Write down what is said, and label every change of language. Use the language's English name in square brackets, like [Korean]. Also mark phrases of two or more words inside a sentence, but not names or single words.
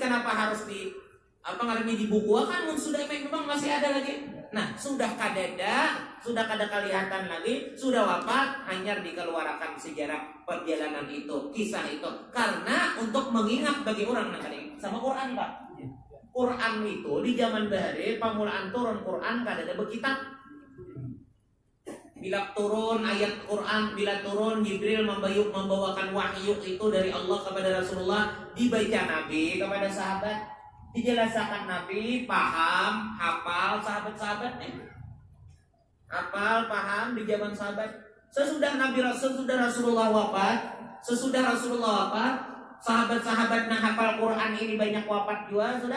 [Indonesian] Kenapa harus dibukukan? Sudah memang masih ada lagi. Nah, sudah kadada kelihatan lagi, sudah wafat, hanya dikeluarkan sejarah perjalanan itu, kisah itu, karena untuk mengingat bagi orang yang sama Quran, Pak. [Banjar] Quran itu di zaman bahari pamulaan turun Quran kadada bekitab. [Indonesian] Bila turun ayat Quran, bila turun Jibril membawakan wahyu itu dari Allah kepada Rasulullah, dibaca Nabi kepada sahabat, dijelaskan Nabi, paham, hafal sahabat-sahabat hafal, paham di zaman sahabat. Sesudah Rasulullah wafat, sahabat-sahabat yang hafal Quran ini banyak wafat juga sudah.